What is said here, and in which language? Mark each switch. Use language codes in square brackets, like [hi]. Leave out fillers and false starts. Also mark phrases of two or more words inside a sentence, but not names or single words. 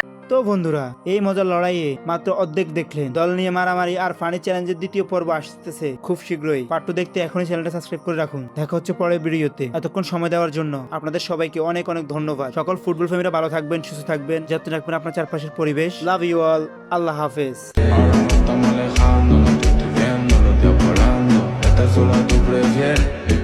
[bn] তো বন্ধুরা, এই মজার লড়াইয়ে মাত্র অর্ধেক দেখলেন। দল নিয়ে মারামারি আর ফানি চ্যালেঞ্জের দ্বিতীয় পর্ব আসতেছে খুব শীঘ্রই। পার্ট 2 দেখতে এখনই চ্যানেলটা সাবস্ক্রাইব করে রাখুন। দেখা হচ্ছে পরের ভিডিওতে। এতক্ষণ সময় দেওয়ার জন্য আপনাদের সবাইকে অনেক অনেক ধন্যবাদ। সকল ফুটবল প্রেমীরা ভালো থাকবেন, সুস্থ থাকবেন, যত্ন রাখবেন আপনার চারপাশের পরিবেশ। [en] love you all, [bn] আল্লাহ হাফেজ। [es] Ahora nos estamos alejando, no te estoy viendo, los días volando, estás sola, tú prefieres